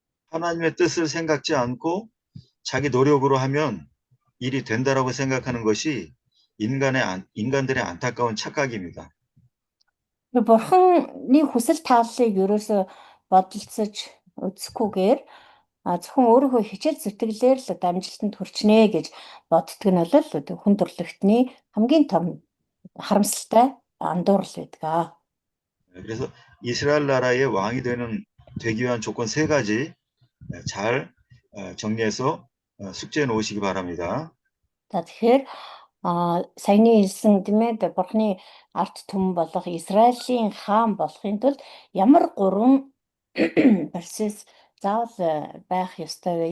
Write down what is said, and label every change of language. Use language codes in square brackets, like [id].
[ko] 하나님의 뜻을 생각지 않고 자기 노력으로 하면 일이 된다라고 생각하는 것이 인간들의 안타까운 착각입니다. [mn] Бурханы хүсэл тааллыг ерөөсө бодолцож үзэхгүйгээр зөвхөн өөрийнхөө хичээл зүтгэлээр л амжилтанд хүрчнэ гэж боддог нь бол хүн төрлөختний хамгийн том харамсалтай андуурал байдаг. [ko] 그래서 이스라엘 나라의 왕이 되기 위한 조건 세 가지 잘 정리해서 숙지해 놓으시기 바랍니다. [mn] За тэгэхээр саяны хэлсэн тийм ээ Бурхны арт түмэн болох Израилийн хаан болохын тулд ямар 3 процесс заавал байх ёстой вэ?